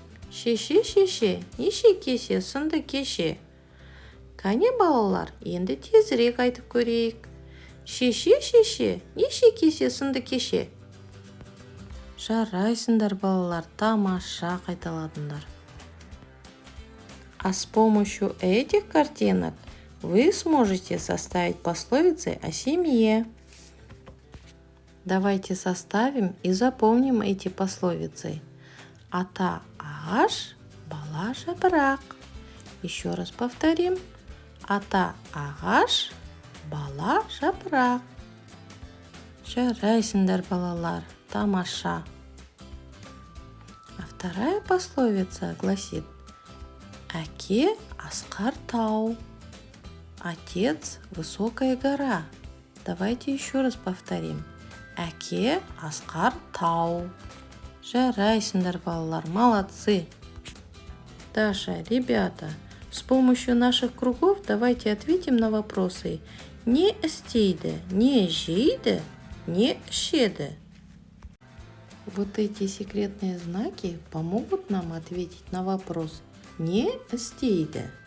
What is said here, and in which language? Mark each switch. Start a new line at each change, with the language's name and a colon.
Kazakh: Шеше, неше кесе сынды кеше? Кәне балалар, енді тезірек айтып көрейік. Шеше, неше кесе сынды кеше? Жарайсыңдар балалар, тамаша қайталадыңдар.
Russian: А с помощью этих картинок вы сможете составить пословицы о семье. Давайте составим и запомним эти пословицы.
Kazakh: Ата ағаш, бала жапырақ.
Russian: Еще раз повторим.
Kazakh: Ата ағаш, бала жапырақ. Жарайсыңдар балалар, тамаша.
Russian: А вторая пословица гласит:
Kazakh: Әке асқар тау,
Russian: отец высокая гора. Давайте еще раз повторим.
Kazakh: Әке асқар тау. Жарайсыңдар балалар,
Russian: молодцы. Даша, ребята, с помощью наших кругов давайте ответим на вопросы.
Kazakh: Не істейді, не жейді, не ішеді.
Russian: Вот эти секретные знаки помогут нам ответить на вопрос
Kazakh: не істейді.